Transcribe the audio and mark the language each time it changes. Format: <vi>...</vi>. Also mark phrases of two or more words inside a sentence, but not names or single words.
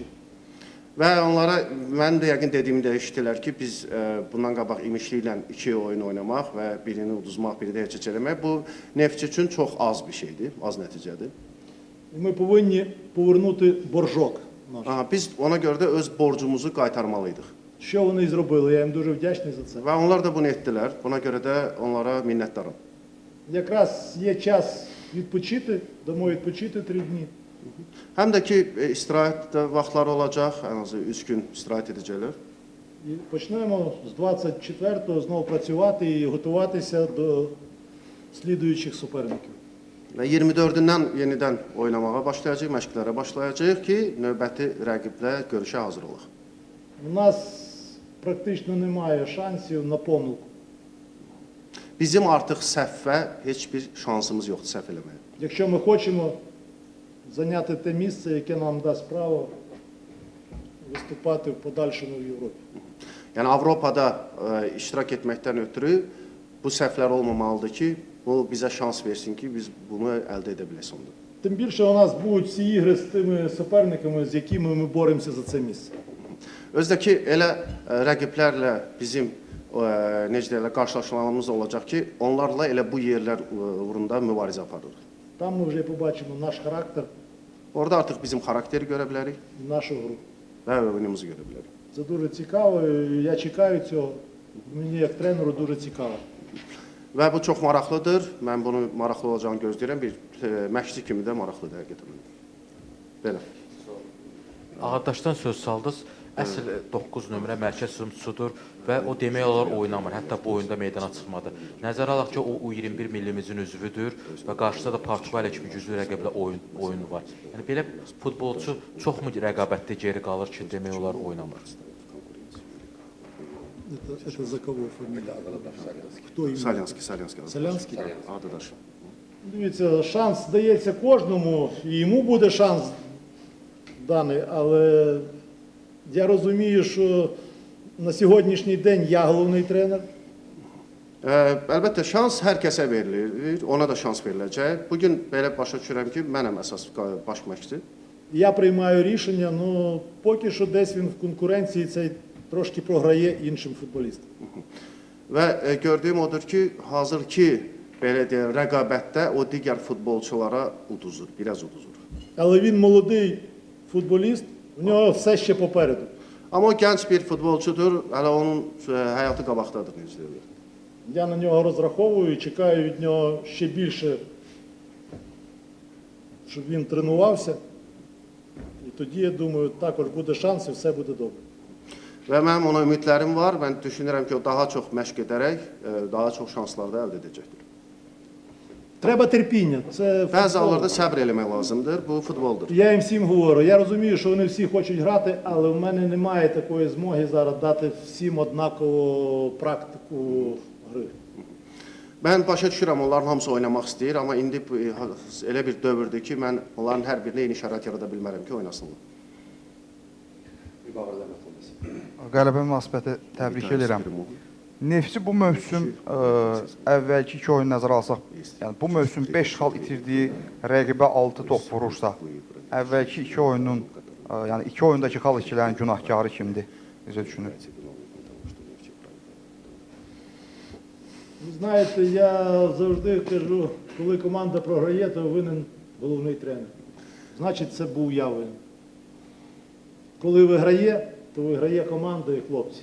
<az>Və onlara, mən də yəqin dediyimi də eşitdilər ki, biz bundan qabaq İmişli ilə 2 oyun oynamaq və birini uduzmaq, birini də heç eləmək, bu Nefçi üçün çox az bir şeydir, az nəticədir.</az> <uk>І ми повинні повернути боржок наш.</uk> <az>Biz ona görə də öz borcumuzu qaytarmalıydıq.</az> <uk>Що вони і зробили, я їм дуже вдячний за це.</uk> <az>Və onlar da bunu etdilər, buna görə də onlara minnətdaram.</az> <uk>Якраз є час відпочити, дамо відпочити 3 дні.</uk> <az>Həm də ki, istirahət vaxtları olacaq, ən azı 3 gün istirahət edəcəklər.</az> <uk>І почнемо з 24-го знову працювати і готуватися до слідуючих суперників.</uk> <az>Və 24-dən yenidən oynamağa başlayacaq, məşqlərə başlayacaq ki, növbəti rəqiblə görüşə hazır olaq.</az> <uk>У нас практично немає шансів на помилку.</uk> <az>Bizim artıq səhvə heç bir şansımız yoxdur səhv eləməyə.</az> <uk>Якщо ми хочемо зайняти те місце, яке нам дасть право виступати в подальшому в Європі.</uk> <az>Yəni Avropada iştirak etməkdən ötürü bu səhvlər olmamalıdır ki, bu bizə şans versin ki, biz bunu əldə edə bilək sonunda.</az> <uk>Тим більше у нас будуть всі ігри з тими суперниками, з якими ми боремося за це місце.</uk> <az>Özdəki elə rəqiblərlə bizim necə deyirlər, qarşılaşmalarımız olacaq ki, onlarla elə bu yerlər uğrunda mübarizə aparırıq.</az> <uk>Там ми вже побачимо наш характер,</uk> <az>Orada artıq bizim xarakteri görə bilərik</az> <uk>нашу гру.</uk> <az>və oyunumuzu görə bilərik.</az> <uk>Це дуже цікаво, і я чекаю цього. Мені як тренеру дуже цікаво.</uk> <az>Və bu çox maraqlıdır. Mən bunu maraqlı olacağını gözləyirəm. Bir məşqçi kimi də maraqlıdır həqiqətən. Belə. Ağadaşdan söz saldınız. Əsl 9 nömrə mərkəz hücumçusudur və o demək olar oynamır. Hətta bu oyunda meydana çıxmadı. Nəzərə alaq ki, o U21 millimizin üzvüdür və qarşıda da Portuqaliya kimi güclü rəqiblə oyunu var. Yəni belə futbolçu çoxmu rəqabətdə geri qalır ki, demək olar oynamır.</az> <ru>Это за кого фамилия? Кто именно? Salyanski. Солянский? Adıdaş.</ru> <uk>Дивіться, шанс дається кожному, і йому буде шанс даний, але я розумію, що на сьогоднішній день я головний тренер.</uk> <az>Əlbəttə şans hər kəsə verilir, ona da şans veriləcək. Bu gün belə başa düşürəm ki, mənəm əsas baş məşqçi.</az> <uk>Я приймаю рішення, ну поки що десь він в konkurencії цей трошки програє іншим футболістам.</uk> <az>Və gördüyüm odur ki, hazır ki, belə deyək, rəqabətdə o digər futbolçulara uduzur, biraz uduzur.</az> <uk>Але він молодий футболіст, у нього все ще попереду.</uk> <az>Amma o gənc bir futbolçudur, hələ onun həyatı qabaqdadır, necə deyirlər.</az> <uk>Я на нього розраховую і чекаю від нього ще більше, щоб він тренувався. І тоді, я думаю, також буде шанс і все буде добре.</uk> <az>Və mənim ona ümidlərim var. Mən düşünürəm ki, o daha çox məşq edərək, daha çox şanslar da əldə edəcəkdir.</az> <uk>Треба терпіння. Це</uk> <az>Bəzi</az> <uk>футбол.</uk> <az>hallarda səbr eləmək lazımdır. Bu futboldur.</az> <uk>Я їм всім говорю, я розумію, що вони всі хочуть грати, але в мене немає такої змоги зараз дати всім однакову практику гри.</uk> <az>Mən başa düşürəm, onların hamısı oynamaq istəyir, amma indi elə bir dövrdür ki, mən onların hər birinə eyni şərait yarada bilmərəm ki, oynasınlar. Mübarək zəhmət olmasın. Qələbə münasibəti təbrik edirəm. Neftçi bu mövsüm əvvəlki 2 oyun nəzərə alsaq, yəni bu mövsüm 5 xal itirdiyi rəqibə 6 top vurursa, əvvəlki 2 oyunun, yəni 2 oyundakı xal itkilərin günahkarı kimdir? Necə düşünür?</az> <uk>Ви знаєте, я завжди кажу, коли команда програє, то винен головний тренер. Значить, це був я винен. Коли виграє, то виграє команда і хлопці.</uk>